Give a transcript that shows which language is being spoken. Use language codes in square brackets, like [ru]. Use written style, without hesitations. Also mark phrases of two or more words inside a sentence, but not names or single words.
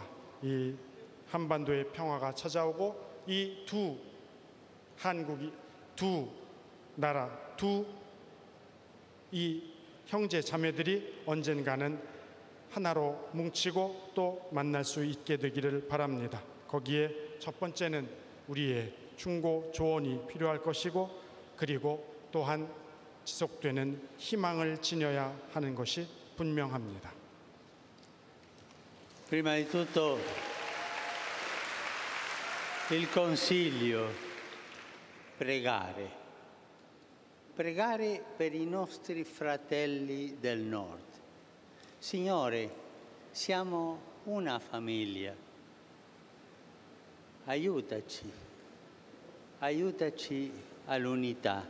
[ko] 이 한반도의 평화가 찾아오고 이 한국이 두 나라, 이 형제 자매들이 언젠가는 하나로 뭉치고 또 만날 수 있게 되기를 바랍니다. 거기에 첫 번째는 우리의 충고 조언이 필요할 것이고, 그리고 또한 지속되는 희망을 지녀야 하는 것이 분명합니다. [it] Prima di tutto il consiglio, pregare per i nostri fratelli del nord. Signore, siamo una famiglia, aiutaci all'unità.